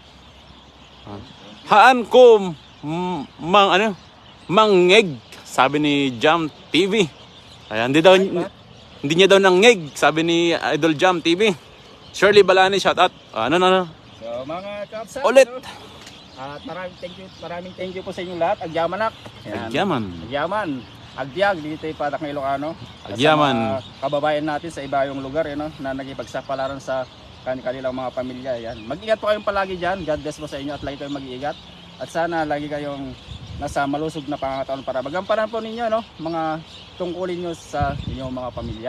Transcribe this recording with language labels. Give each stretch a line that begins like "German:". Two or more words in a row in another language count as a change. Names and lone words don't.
Iloko: Haan ko mangeg,
Filipino: sabi ni
Iloko: Jam TV.
Filipino: Ayan, hindi niya daw nangeg, sabi ni Idol Jam TV. Shirley Balani, shoutout. So mga Kapsat, Ulit. At maraming thank you po sa inyong lahat.
Iloko: Agyaman. Agyaman. Agbyag dito ay Padak ng Ilocano. Agyaman.
Filipino: Sa mga kababayan natin sa iba yung lugar na nagipagsapalaran sa kanilang mga pamilya. Yan. Mag-ingat po kayong palagi dyan.
English: God bless
Filipino: po sa inyo at lagi kayong mag-iingat. At sana lagi kayong nasa malusog na pangangataon para magampanan po ninyo mga tungkulin nyo sa inyong mga pamilya.